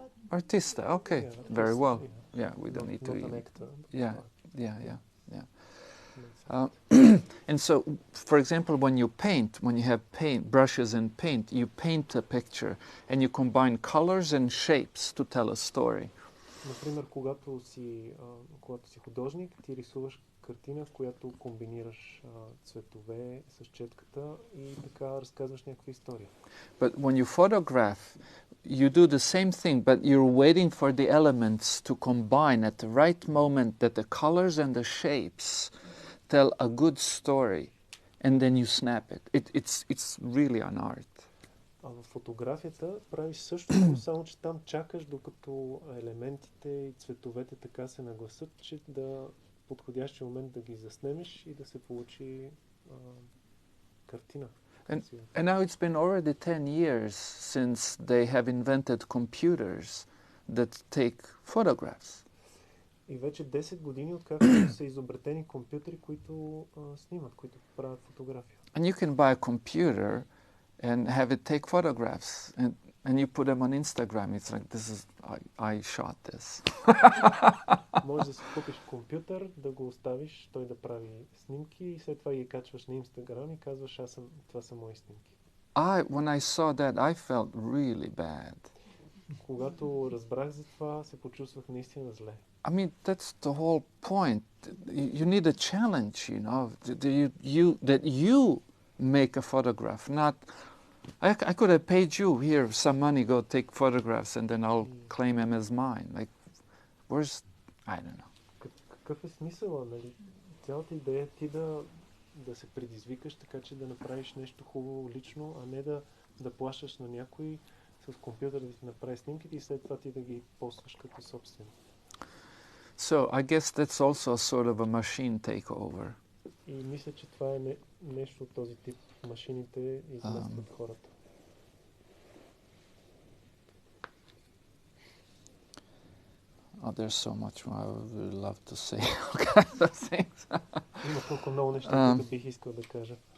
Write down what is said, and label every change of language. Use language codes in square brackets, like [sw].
[en] Artista, okay, very well. Yeah, we don't need to. Yeah. And so, for example, when you paint, when you have paint, brushes and paint, you paint a picture and you combine colors and shapes to tell a story. [bg] Например, когато си художник, ти рисуваш картина, в която комбинираш цветове с четката и така разказваш някаква история. [en] But when you photograph, you do the same thing, but you're waiting for the elements to combine at the right moment that the colors and the shapes tell a good story, and then you snap it. It's really an art. [bg] А в фотографията правиш същото, само че там чакаш докато елементите и цветовете така се нагласат, че да подходящия момент да ги заснемеш и да се получи картина. [en] And now it's been already 10 years since they have invented computers that take photographs. [bg] И вече 10 години, откакто са изобретени компютри, които снимат, които правят фотография. [en] And you can buy a computer and have it take photographs, and you put them on Instagram. It's like, I shot this. [bg] Може да си купиш компютър, да го оставиш, той да прави снимки и след това ги качваш на Инстаграм и казваш, това са мои снимки. [en] When I saw that, I felt really bad. [bg] Когато разбрах за това, се почувствах наистина зле. [en] I mean, that's the whole point. You need a challenge, you know, that you make a photograph, not... I could have paid you here some money, go take photographs, and then I'll claim them as mine. Like, where's... I don't know. [bg] Какъв е смисъла, нали? Цялата идея е ти да се предизвикаш, така че да направиш нещо хубаво лично, а не да плащаш на някой с компютър да ти направи снимките и след това ти да ги постваш като собствени. [en] So I guess that's also a sort of a machine takeover. [bg] И мисля, че това е нещо от този тип. Машините изместват хората. [en] Oh, there's so much more I would love to say. All kinds of things. [bg] Има толкова много неща, които бих искал да кажа.